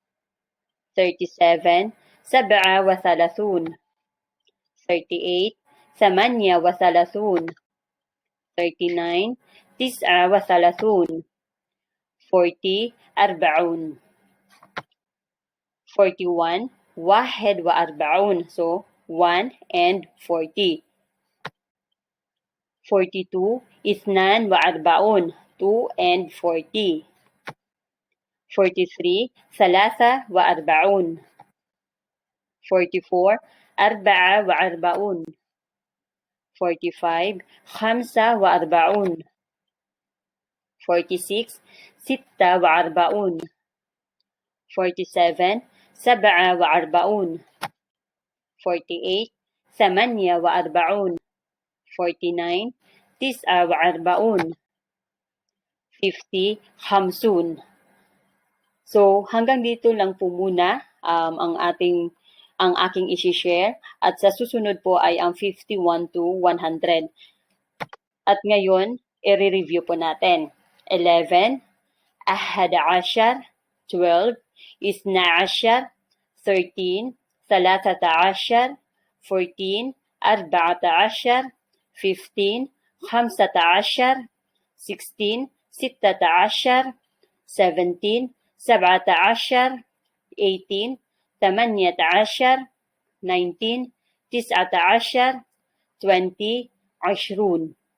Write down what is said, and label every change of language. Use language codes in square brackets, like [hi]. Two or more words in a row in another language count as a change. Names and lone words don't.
[en] 37, [ar] سبعة وثلاثون. 38, ثمانية وثلاثون. 39, تسعة وثلاثون. 40, أربعون. 41, واحد وأربعون. [en] So, 1 and 40. 42, [ar] اثنان وأربعون. [en] 2 and 40. 43, [ar] ثلاثة وأربعون. 44, أربعة وأربعون. 45, خمسة وأربعون. 46, ستة وأربعون. 47, سبعة وأربعون. 48, ثمانية وأربعون. 49, تسعة وأربعون. 50, خمسون. [tl] So, hanggang dito lang po muna ang aking i-share at sa susunod po ay ang 51 to 100. At ngayon, i-review po natin. 11, 11, 12, 12, 13, 13, 14, 14, 15, 15, 16, 16, 17, 17, 18, 18, 19, 19, 20, 20.